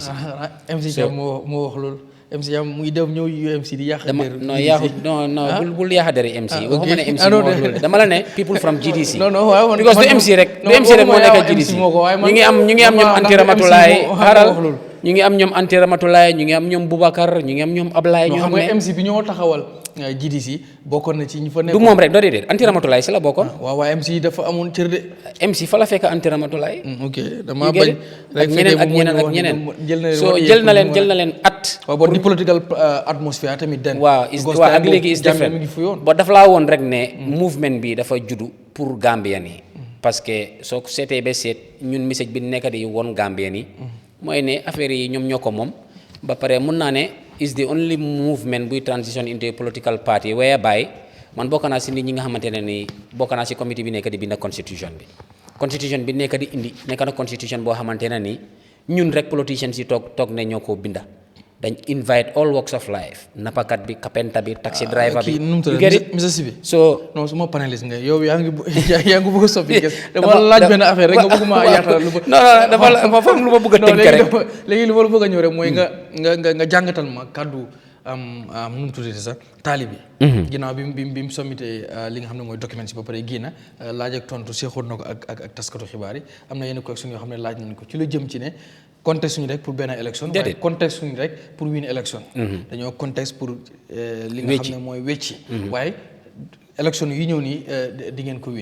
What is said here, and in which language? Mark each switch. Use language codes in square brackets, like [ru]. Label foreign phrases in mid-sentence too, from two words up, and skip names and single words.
[wo] MC Jam moo wax loolu MC Jam muy dem ñëw UMC di yàq bul yàq deri MC waxuma ne MC moo wax loolu dama la ne [en] people from GDC [wo] non because du MC rek moo nekk GDC ñu ngi am ñoom Anti Ramatulaay xaaral ñu ngi am ñoom Anti Ramatulaay ñu ngi am ñoom Boubacar ñu ngi am ñoom Ablaye ñu xam ne MC bi ñoo taxawal GDC bokkoon na ci ñu fa nekk du moom rek doo déedéet Anti Ramatulaay si la bokkoon waaw MC dafa amoon cër de MC fa la fekk Anti Ramatulaay ok dama bañ rek ñeneen so jël na leen at waaw bon di [en] political atmosphere [wo] tamit den waaw ak léegi [en] is different [wo] ba dafa laa woon rek ne movement bi dafa juddu pour Gambien yi [fr] parce que [wo] soo seetee ba seet ñun message bi nekk di woon Gambien yi mooy ne affaire yi ñoom ñoo ko moom ba pare mun naa ne [en] is the only movement buy transition into a political party whereby [wo] man bokk naa si nit ñi nga xamante ne ni bokk naa si comité bi nekk di bind constitution bi nekk di indi nekk na constitution boo xamante ne ni ñun rek politicians yi toog ne ñoo koo binda dañ [en] invite all walks of life [wo] napakat bi kapenta bi [en] taxi driver [wo] bi Mr Sibi so non suma paneliste nga yow yaa ngi bëgg a soppi dama laaj benn affaire rek nga bëgg ma yaatal lu dafa fam lu ma bëgg a tënk rek léegi lu ma la bëgg a ñëw rek mooy nga jàngatal ma kàddu nu mu tuddati sax taalibi ginnaaw bi mu sommité li nga xam ne mooy document si ba pare génna laaj ak tontu seexoon na ko ak taskatu xibaar yi am na yenn question yoo xam ne laaj nañ ko ci lu jëm ci ne contexte suñu rek pour benn élection waaye contexte suñu rek pour win élection dañoo contexte pour li nga xam ne mooy wecci waaye élection yi ñëw nii di ngeen ko win